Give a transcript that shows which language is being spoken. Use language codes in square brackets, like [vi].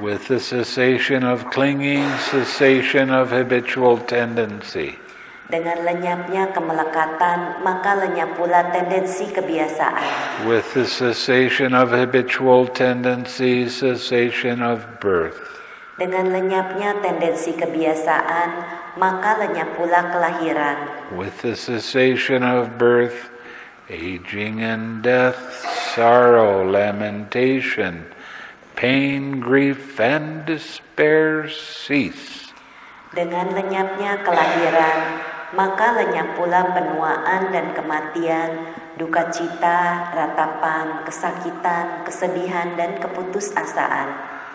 [en] With the cessation of clinging, cessation of habitual tendency. [id] Dengan lenyapnya kemelekatan, maka lenyap pula tendensi kebiasaan. [en] With the cessation of habitual tendency, cessation of birth. [id] Dengan lenyapnya tendensi kebiasaan, maka lenyap pula kelahiran. [en] With the cessation of birth, aging and death, sorrow, lamentation, pain, grief, and despair cease. [id] Dengan lenyapnya kelahiran, maka lenyap pula penuaan dan kematian, duka cita, ratapan, kesakitan, kesedihan, dan keputusasaan.